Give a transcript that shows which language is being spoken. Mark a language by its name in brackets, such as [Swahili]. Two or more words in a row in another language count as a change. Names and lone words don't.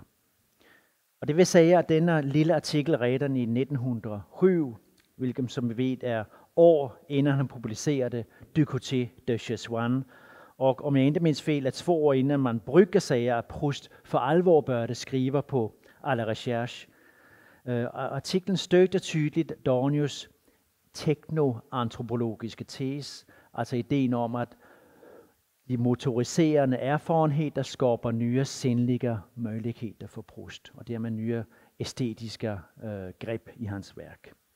[Swedish] Och det vill säga att denna lilla artikel redan i 1907, vilket som vi vet är år innan han publicerade Du côté de Cheswan, och om jag inte minns fel, att 2 år innan man brukar säga att Proust för allvar började skriva på à la recherche. Artikeln stödjer tydligt Dornius teknoantropologiske tes, alltså idén om att de motoriserande erfarenheter skapar nya sinnliga möjligheter för Proust, och därmed nya estetiska grepp i hans verk.